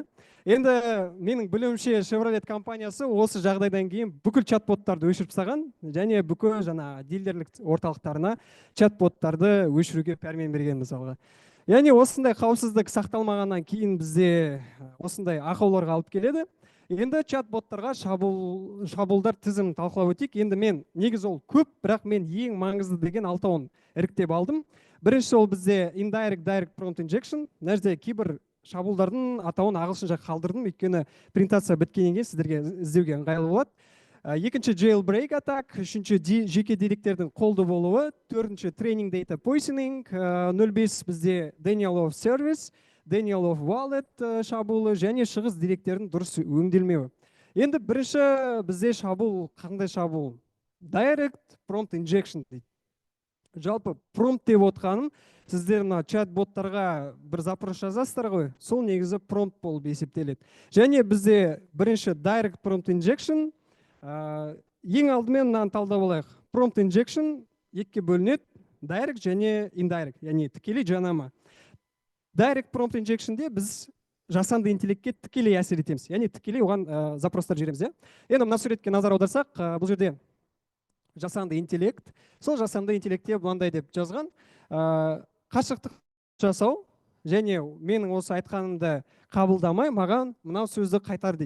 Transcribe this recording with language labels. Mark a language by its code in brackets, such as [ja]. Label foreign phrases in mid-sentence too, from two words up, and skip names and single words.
[kk] Енді менің білуімше Chevrolet компаниясы осы жағдайдан кейін бүкіл чат-боттарды өшіріп тастаған, және бүкіл жаңа дилдерлік орталықтарына чат-боттарды өшіруге пәрмен берген мысалға. Яғни осындай қауіпсіздік сақталмағаннан кейін бізде осындай ақауларға алып келеді. Енді чат-боттарға шабуылдар тізімін талқылап өтейік. Енді мен негізі ол көп, бірақ мен ең маңызды деген 6-ын іріктеп алдым. Бірінші ол бізде [en] indirect direct prompt injection. [kk] Нәрсе кейбір шабуылдардың атауын ағылшынша қалдырдым, өйткені презентация біткеннен кейін сіздерге іздеуге ыңғайлы болады. Екінші [en] jailbreak attack, [kk] үшінші жеке деректердің қолды болуы, төртінші [en] training data poisoning, [kk] 05 бізде [en] denial of service, denial of wallet [kk] шабуылы және шығыс деректердің дұрыс өңделмеуі. Енді бірінші бізде шабуыл, қандай шабуыл? [en] Direct prompt injection дейді. [kk] Жалпы промпт деп отқаным, сіздер чат-боттарға бір запрос жазасыздар ғой, сол негізі промпт болып есептеледі. Және бізде бірінші [en] direct prompt injection, [kk] ең алдымен мынаны талдап алайық. [en] Prompt injection [kk] екіге бөлінеді, direct және indirect, яғни тікелей жанама. [en] Direct prompt injectionде [kk] біз жасанды интеллектке тікелей әсер етеміз, яғни тікелей оған запростар жібереміз. Енді мына суретке назар аударсақ, бұл жерде жасанды интеллект, сол жасанды интеллектте мынандай деп жазған: қашықтық жасау және менің осы айтқанымды қабылдамай маған мынау сөзді қайтар дейді.